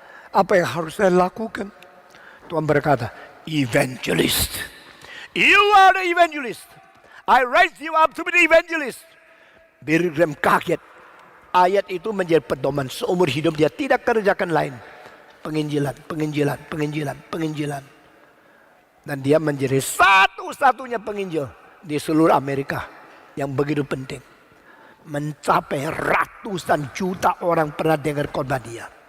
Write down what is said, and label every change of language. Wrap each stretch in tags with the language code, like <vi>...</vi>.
<id>Apa yang harus saya lakukan? Tuhan berkata,</id> <en>evangelist. You are the evangelist. I raise you up to be the evangelist.</en> <id>Billy Graham kaget. Ayat itu menjadi pedoman seumur hidup dia, tidak kerjakan lain. Penginjilan. Dan dia menjadi satu-satunya penginjil di seluruh Amerika yang begitu penting. Mencapai ratusan juta orang pernah dengar khotbah dia.</id>